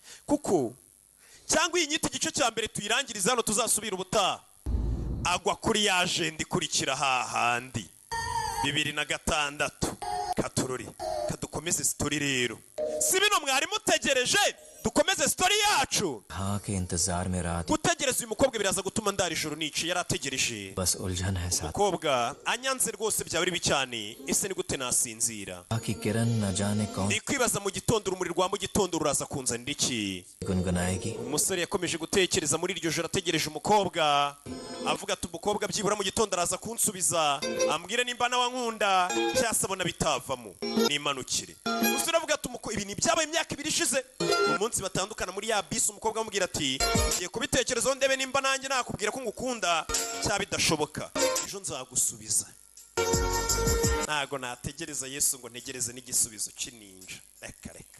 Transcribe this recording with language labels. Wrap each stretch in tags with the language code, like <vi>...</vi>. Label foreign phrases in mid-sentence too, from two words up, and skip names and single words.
<rw>kuko cyangwa iyi nyito igice cya mbere tuyirangiriza hano tuzasubira ubutaha agwa kuri ya ajenda ikurikira hahandi 2006 katurori kadukomeze story rero si bino mwari mutegereje dukomeze story yacu</rw> <hi>हाँ के इंतजार में रात</hi> <rw>gutegereza uyu mukobwa biraza gutuma ndara ijoro nici yarategereje</rw> <hi>बस उलझन है साथ</hi> <rw>mukobwa anyanze rwose byaba ari bicyane ese ni gute nasinzira</rw> <hi>बाकी किरण न जाने कौन</hi> <rw>ni kwibaza mu gitondo urumuri rwa mu gitondo ruraza kunzanira iki</rw> <hi>गुनगुनाएगी</hi> <rw>umusore yakomeje gutekereza muri iryo joro ategereje umukobwa avuga ati umukobwa byibura mu gitondo araza kunsubiza ambwire nimba nawe nkunda cyase abona bitavamo nimanukire umusore avuga ati ibi ni byabaye imyaka 2 ishize umunsi batandukana muri ya bisi umukobwa amubwira ati ngiye kubitekerezaho ndebe nimba nanjye nakubwira ko ngukunda cyaba bidashoboka ejo nzagusubiza ntago nategereza Yesu ngo ntegereze n'igisubizo cy'ininja reka</rw>